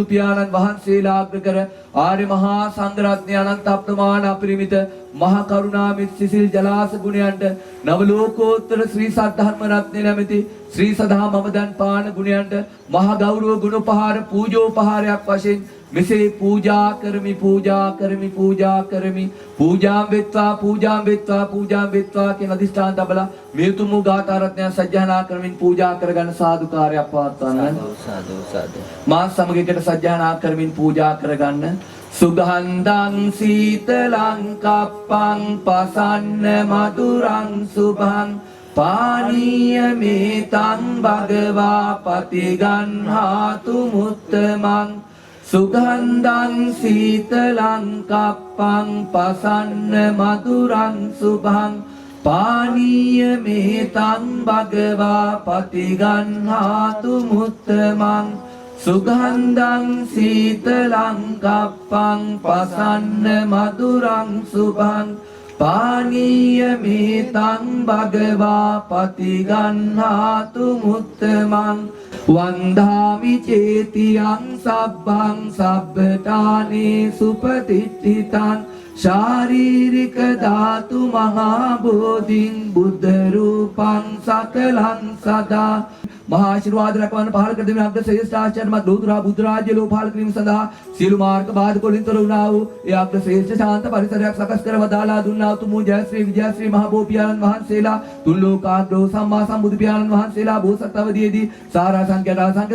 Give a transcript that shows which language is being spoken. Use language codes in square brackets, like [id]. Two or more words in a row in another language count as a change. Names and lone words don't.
[si] පියාණන් වහන්සේලා අග්‍ර කර ආර්ය මහා සංඝ රත්නය අනන්ත අප්‍රමාණ අපරිමිත මහා කරුණාමිත සිසිල් ජලාස ගුණයන්ට නව ලෝකෝත්තර ශ්‍රී සද්ධර්ම රත්නය නැමැති ශ්‍රී සදා මමදන් පාන ගුණයන්ට මහා ගෞරව ගුණෝපහාර පූජෝපහාරයක් වශයෙන් මෙසේ පූජා කරමි පූජාම් වෙත්වා කියන අධිෂ්ඨාන තබලා මේ උතුම් වූ ගාථා රත්නය සජ්ජායනා කරමින් පූජා කරගන්න සාදුකාරයක් පවත්වන්න මා සමග එකට සජ්ජායනා කරමින් පූජා කරගන්න [pi] සුගන්ධං සීතලං කප්පං පසන්න මధుරං සුභං පානීය මේතං භගවා පතිගන්හාතු මුත්තමං සුගන්ධං සීතලං කප්පං පසන්න මధుරං සුභං පානීය මේතං භගවා පතිගන්හාතු මුත්තමං සුගන්ධං සීතලං කප්පං පසන්න මధుරං සුභං පානීය මේතං භගවා පතිගන්හාතු මුත්තමං වන්දාමි චේතියං සබ්බං සබ්බඨානේ සුපතිට්ඨිතං ශාරීරික ධාතු මහා බෝධින් බුද්ධ රූපං සකලං සදා මහා [si] ආශිර්වාද රැකවන්න පහල කර දෙමින් අග්‍ර ශ්‍රේෂ්ඨ ආචාර්යමත් ලෝතුරා බුද්ධ රාජ්‍ය ලෝ පහල කිරීම සඳහා සියලු මාර්ග බාධක වලින් තොර වුණා වූ ඒ අග්‍ර ශ්‍රේෂ්ඨ ශාන්ත පරිසරයක් සකස් කර වදාලා දුන්නා උතුම් වූ ජයශ්‍රී විජයශ්‍රී මහ බෝපියාණන් වහන්සේලා තුන් ලෝකාග්‍රෝ සම්මා සම්බුදු පියාණන් වහන්සේලා බෝසත් අවදීදී සාරා සංඛ්‍යාත සංඛ්‍ය